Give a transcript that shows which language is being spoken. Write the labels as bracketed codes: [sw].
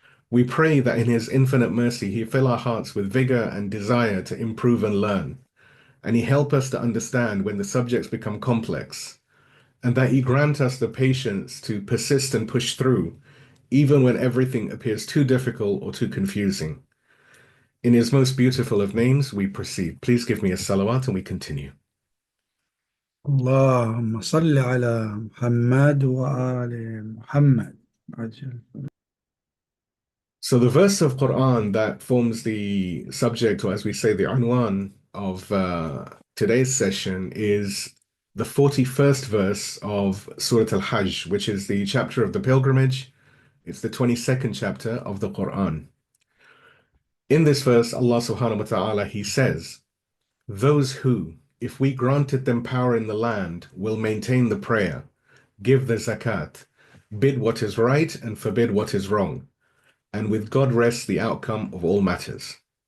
[en] We pray that in His infinite mercy, He fill our hearts with vigor and desire to improve and learn, and He help us to understand when the subjects become complex, and that He grant us the patience to persist and push through, even when everything appears too difficult or too confusing. In His most beautiful of names, we proceed. Please give me a salawat and we continue. [ar] اللهم صل على محمد وآل محمد. [en] So the verse of Quran that forms the subject, or as we say, the unwan of today's session is the 41st verse of Surah Al-Hajj, which is the chapter of the pilgrimage. It's the 22nd chapter of the Quran. In this verse, Allah [ar] subhanahu wa ta'ala, [en] He says, those who, if we granted them power in the land, will maintain the prayer, give the zakat, bid what is right and forbid what is wrong, and with God rests the outcome of all matters.